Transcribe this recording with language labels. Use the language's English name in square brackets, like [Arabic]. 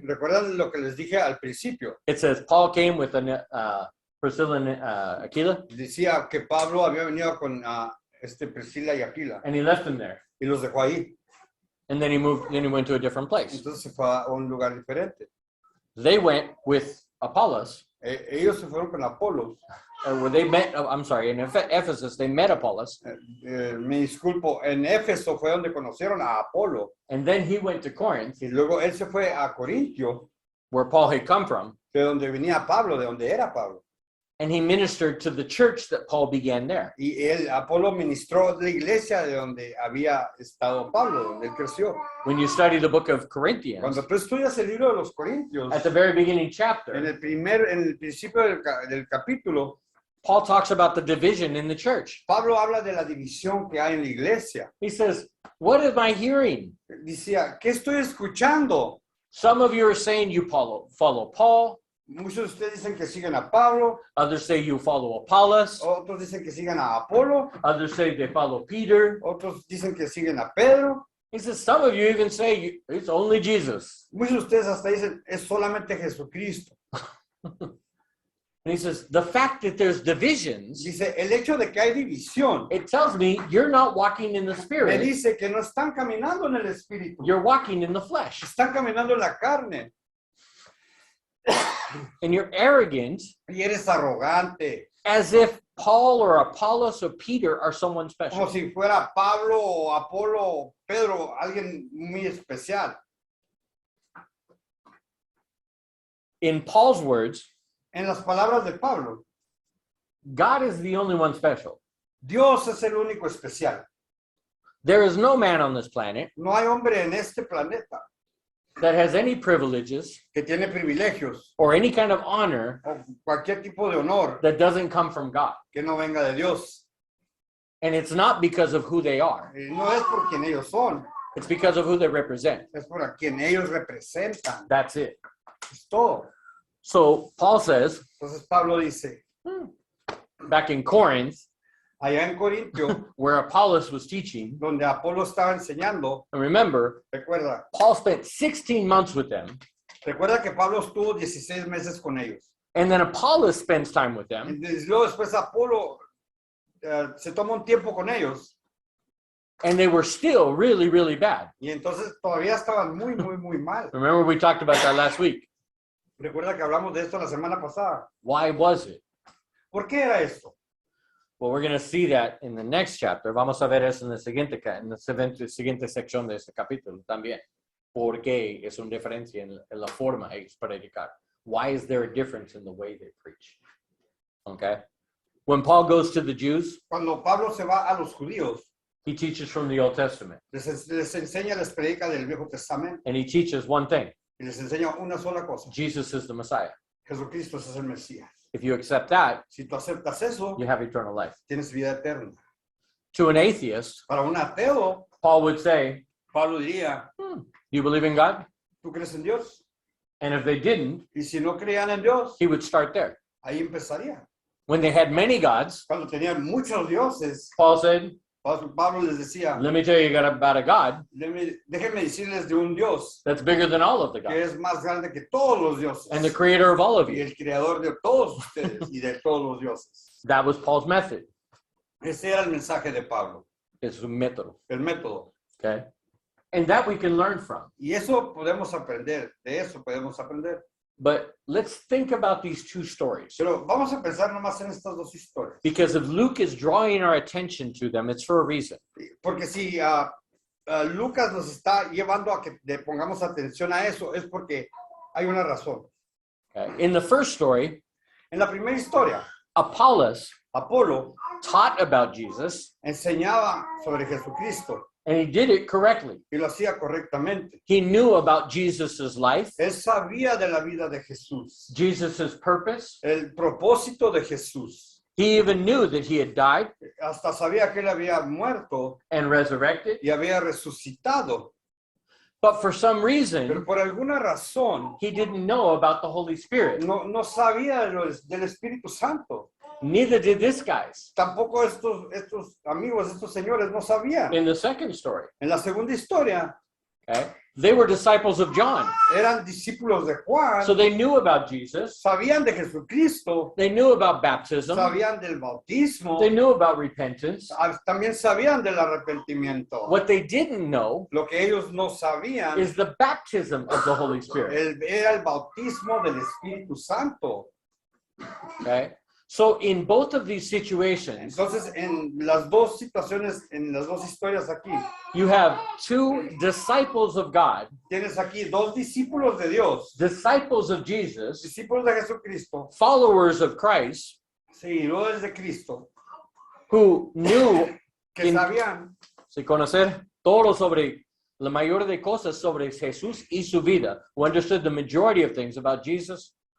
[Spanish] ¿Recuerdan lo que les dije al principio? [English] it says Paul came with Priscilla and Aquila, [Spanish] Decía que Pablo había venido con Priscila y Aquila [English] and he left them there. [Spanish] y los dejó ahí. [English] And then he went to a different place. [Spanish] Entonces se fue a un lugar diferente. [English] They went with Apollos, [Spanish] Ellos se fueron con Apolos. [English] where they met, I'm sorry, in Ephesus, they met Apollos, [Spanish] Me disculpo, en Éfeso fue donde conocieron a Apolo. [English] and then he went to Corinth, [Spanish] Y luego él se fue a Corintio, [English] where Paul had come from, [Spanish] de donde venía Pablo, de donde era Pablo. [English] And he ministered to the church that Paul began there. [Spanish] Y Apolo ministró la iglesia de donde había estado Pablo, donde él creció. [English] When you study the book of Corinthians, [Spanish] Cuando tú estudias el libro de los Corintios, [English] at the very beginning [Spanish] en [English] chapter, [Spanish] el principio del capítulo, [English] Paul talks about the division in the church. [Spanish] Pablo habla de la división que hay en la iglesia. [English] He says, what am I hearing? [Spanish] Decía, ¿qué estoy escuchando? [English] Some of you are saying you follow Paul. [Spanish] Muchos de ustedes dicen que siguen a Pablo, [English] Others say you follow Apollos. [Spanish] otros dicen que siguen a Apolo, [English] Others say they follow Peter. [Spanish] otros dicen que siguen a Pedro. [English] He says, some of you even say it's only Jesus. [Spanish] Muchos de ustedes hasta dicen, es solamente Jesucristo. [English] And he says, the fact that there's divisions, [Spanish] Dice, el hecho de que hay división, [English] it tells me you're not walking in the [Spanish] me [English] spirit, [Spanish] dice que no están caminando en el espíritu, [English] you're walking in the flesh. [Spanish] están caminando en la carne. [English] And you're arrogant [Spanish] Y eres arrogante, [English] as if Paul or Apollos or Peter are someone [Spanish] como [English] special. [Spanish] si fuera Pablo o Apolo o Pedro, alguien muy especial. [English] In Paul's words, [Spanish] En las palabras de Pablo, [English] God is the only one special. [Spanish] Dios es el único especial. [English] There is no man on this planet [Spanish] No hay hombre en este planeta [English] that has any privileges [Spanish] que tiene privilegios [English] or any kind of honor [Spanish] o cualquier tipo de honor [English] that doesn't come from God. [Spanish] que no venga de Dios. [English] And it's not because of who they are. [Spanish] No es por quien ellos son, [English] It's because of who they represent. [Spanish] es por a quien ellos representan. [English] That's it. [Spanish] Es todo. [English] So Paul says, [Spanish] Entonces Pablo dice, [English] back in Corinth, [Spanish] allá en Corintio, [English] where Apollos was teaching, [Spanish] donde Apolo estaba enseñando, [English] and remember, [Spanish] recuerda [English] Paul spent 16 months with them, [Spanish] que Pablo estuvo 16 meses con ellos. [English] and then Apollos spends time with them, [Spanish] Y luego después Apolo se toma un tiempo con ellos [English] and they were still really, really bad. [Spanish] y entonces todavía estaban muy, muy, muy mal. [English] Remember, we talked about that last week. [Spanish] Recuerda que hablamos de esto la semana pasada. [English] Why was it? [Spanish] ¿Por qué era esto? [English] Well, we're going to see that in the next chapter. [Spanish] Vamos a ver eso en la siguiente sección de este capítulo también. ¿Por qué es una diferencia en la forma de predicar? [English] Why is there a difference in the way they preach? Okay? When Paul goes to the Jews, [Spanish] Cuando Pablo se va a los judíos, [English] he teaches from the Old Testament. [Spanish] les enseña, les predica del Viejo Testamento [English] And he teaches one thing. [Spanish] y les enseña una sola cosa. [English] Jesus is the Messiah. [Spanish] Jesucristo es el Mesías. [English] If you accept that, [Spanish] Si tú aceptas eso, [English] you have eternal life. [Spanish] tienes vida eterna. [English] To an atheist, [Spanish] Para un ateo, [English] Paul would say, [Spanish] Pablo diría, [English] do you believe in God? [Spanish] ¿tú crees en Dios? [English] And if they didn't, [Spanish] Y si no creían en Dios, [English] he would start there. [Spanish] ahí empezaría. [English] When they had many gods, [Spanish] Cuando tenían muchos dioses, [English] Paul said, [Spanish] Pablo les decía, [English] let me tell you about a God [Spanish] déjenme decirles de un Dios [English] that's bigger than all of the [Spanish] que [English] gods [Spanish] es más grande que todos los dioses [English] and the creator of all of [Spanish] y [English] you. [Spanish] el creador de todos ustedes y de todos los dioses. [English] That was Paul's method. [Spanish] Ese era el mensaje de Pablo, [English] It's a método. [Spanish] el método. [English] Okay? And that we can learn from. [Spanish] Y eso podemos aprender, de eso podemos aprender. [English] But let's think about these two stories. [Spanish] Pero vamos a pensar nomás en estas dos historias. [English] Because if Luke is drawing our attention to them, it's for a reason. [Spanish] Porque si Lucas nos está llevando a que le pongamos atención a eso, es porque hay una razón. [English] Okay? In the first story, [Spanish] En la primera historia, [English] Apollos [Spanish] Apolo [English] taught about Jesus, [Spanish] enseñaba sobre Jesucristo [English] and he did it correctly. [Spanish] y lo hacía correctamente. [English] He knew about Jesus's life, [Spanish] Él sabía de la vida de Jesús, [English] Jesus's purpose. [Spanish] el propósito de Jesús. [English] He even knew that he had died [Spanish] Hasta sabía que él había muerto [English] and resurrected. [Spanish] y había resucitado. [English] But for some [Spanish] Pero [English] reason, [Spanish] por alguna razón [English] he didn't know about the Holy Spirit. [Spanish] no sabía del Espíritu Santo. [English] Neither did these guys. [Spanish] Tampoco estos amigos, estos señores no sabían. [English] In the second story, [Spanish] En la segunda historia [English] okay, they were disciples of John. [Spanish] eran discípulos de Juan, [English] So they knew about Jesus. [Spanish] sabían de Jesucristo, [English] They knew about baptism. [Spanish] sabían del bautismo, [English] They knew about repentance. [Spanish] también sabían del arrepentimiento. [English] What they didn't know [Spanish] Lo que ellos no sabían [English] is the baptism of the Holy Spirit. [Spanish] era el bautismo del Espíritu Santo. [English] Okay? So in both of these situations, [Spanish] Entonces, en las dos situaciones, en las dos historias aquí, [English] you have two disciples of God, [Spanish] tienes aquí dos discípulos de Dios, [English] disciples of Jesus, [Spanish] discípulos de Jesucristo, [English] followers of Christ, [Spanish] Sí, no desde Cristo. [English] who knew [Spanish] Que In- sabían. sin conocer todo sobre la mayoría de cosas sobre Jesús y su vida, [English] who understood the majority of things about Jesus.